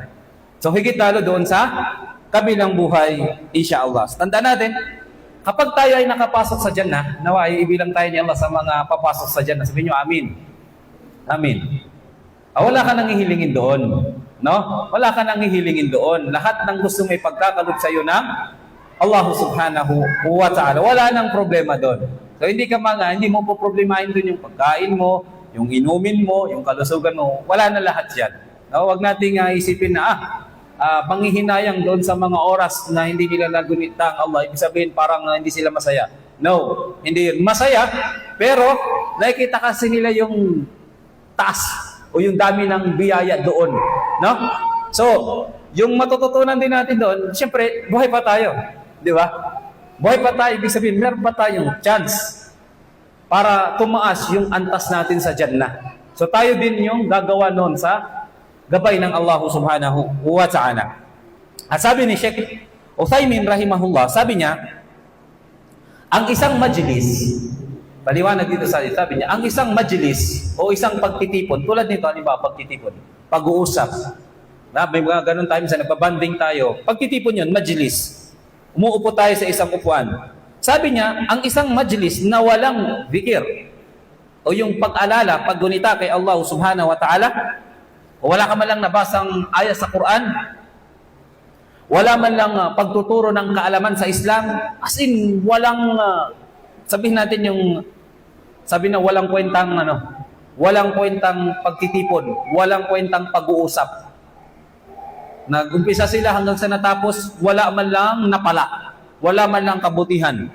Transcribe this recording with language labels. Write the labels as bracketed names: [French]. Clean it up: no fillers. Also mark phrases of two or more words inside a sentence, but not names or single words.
[Filipino] So higit lalo doon sa kabilang buhay, insyaAllah. Tandaan natin, kapag tayo ay nakapasok sa Jannah, nawa ay ibilang tayo ni Allah sa mga papasok sa Jannah. Sabihin nyo, amin. Amin. Wala ka nang hihilingin doon. No? Wala ka nang hihilingin doon. Lahat ng gusto may pagkakalog sa iyo ng [Arabic] الله سبحانه وتعالى. [Filipino] Wala nang problema doon. So hindi mo po problemahin doon yung pagkain mo, yung inumin mo, yung kalusugan mo. Wala na lahat yan. No? Huwag nating isipin na, panghihinayang doon sa mga oras na hindi nila nagunita ang Allah. Ibig sabihin parang hindi sila masaya. No, hindi yun. Masaya, pero nakikita kasi nila yung taas o yung dami ng biyaya doon. No? So, yung matututunan din natin doon, siyempre, buhay pa tayo. Di ba? Buhay pa tayo, ibig sabihin, meron pa tayong chance para tumaas yung antas natin sa Jannah. So, tayo din yung gagawa noon sa gabay ng [Arabic] الله سبحانه وتعالى. [Filipino] At sabi ni Sheikh Uthaymin rahimahullah, sabi niya, ang isang majlis, paliwanag dito sabi niya, ang isang majlis o isang pagtitipon, tulad nito, ano ba pagtitipon? Pag-uusap. May mga ganun tayo, minsan nagbabanding tayo. Pagtitipon yun, majlis. Umuupo tayo sa isang upuan. Sabi niya, ang isang majlis na walang zikir o yung pag-alala, paggunita kay [Arabic] الله سبحانه وتعالى, [Filipino] o wala ka man lang nabasang ayat sa Quran, wala man lang pagtuturo ng kaalaman sa Islam, [English] as in, [Filipino] walang, sabihin natin sabihin na walang kwentang pagtitipon, walang kwentang pag-uusap. Nag-umpisa sila hanggang sa natapos, wala man lang napala, wala man lang kabutihan.